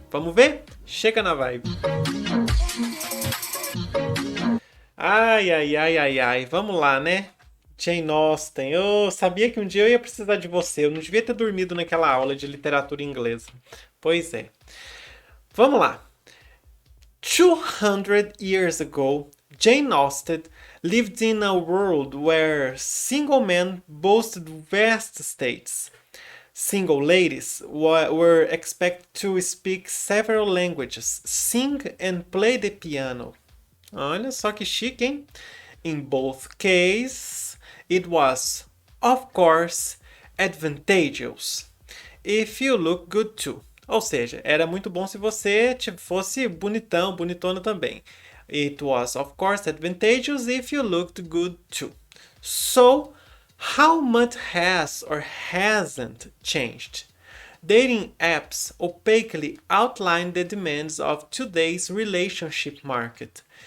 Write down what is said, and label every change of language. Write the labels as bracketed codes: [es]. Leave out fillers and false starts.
[pt] Vamos ver? Chega na vibe. Ai, ai, ai, ai, ai. Vamos lá, né? Jane Austen. Eu sabia que um dia eu ia precisar de você. Eu não devia ter dormido naquela aula de literatura inglesa. Pois é. Vamos lá. [en] 200 years ago, Jane Austen lived in a world where single men boasted vast estates. Single ladies were expected to speak several languages, sing and play the piano. [pt] Olha só que chique, hein? [en] In both cases, it was, of course, advantageous. If you look good too. [pt] Ou seja, era muito bom se você fosse bonitão, bonitona também. [en] It was, of course, advantageous if you looked good too. So, how much has or hasn't changed? Dating apps opaquely outline the demands of today's relationship market.